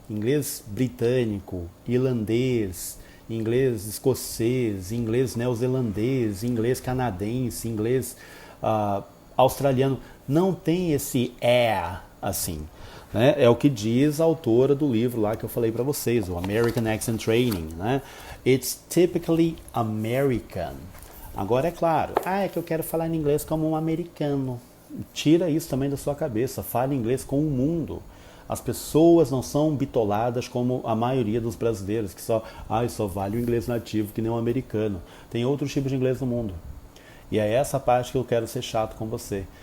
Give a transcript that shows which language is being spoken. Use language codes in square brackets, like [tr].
[pt] Inglês britânico, irlandês, inglês escocês, inglês neozelandês, inglês canadense, inglês australiano. Não tem esse assim. Né? É o que diz a autora do livro lá que eu falei para vocês, o American Accent Training. Né? [en] It's typically American. [pt] Agora é claro, é que eu quero falar em inglês como um americano. Tira isso também da sua cabeça, fale inglês com o mundo. As pessoas não são bitoladas como a maioria dos brasileiros, que só vale o inglês nativo que nem um americano. Tem outros tipos de inglês no mundo. E é essa parte que eu quero ser chato com você.